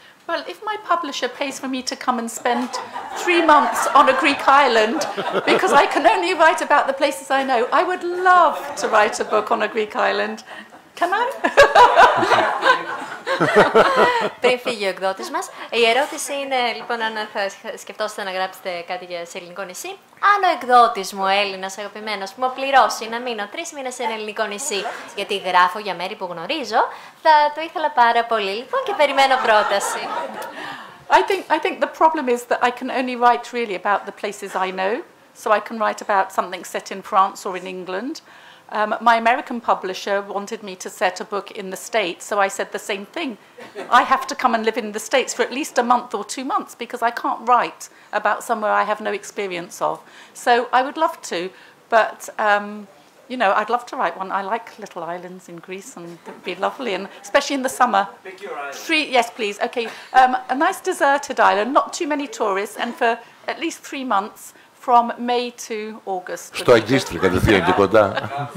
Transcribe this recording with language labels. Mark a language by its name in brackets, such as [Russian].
[English] Well, if my publisher pays for me to come and spend 3 months on a Greek island, because I can only write about the places I know, I would love to write a book on a Greek island. Can I? [Greek] Πριν φύγει ο εκδότης μας, η ερώτηση είναι λοιπόν αν θα σκεφτόσαστε να γράψετε κάτι σε ελληνικό νησί. Αν ο εκδότης μου, Έλληνας αγαπημένος, μου πληρώσει να μείνω 3 μήνες σε ένα ελληνικό νησί, γιατί γράφω για μέρη που γνωρίζω, θα το ήθελα πάρα πολύ λοιπόν και περιμένω πρόταση. [English] I think the problem is that I can only write really about the places I know, so I can write about something set in France or in England. My American publisher wanted me to set a book in the States, so I said the same thing. I have to come and live in the States for at least a month or 2 months because I can't write about somewhere I have no experience of. So I would love to, but you know, I'd love to write one. I like little islands in Greece, and it would be lovely, and especially in the summer. Pick your island. Yes, please. Okay, a nice deserted island, not too many tourists, and for at least 3 months. From May to August. [Greek] Στο Αγγίστρι, κατευθείαν και κοντά.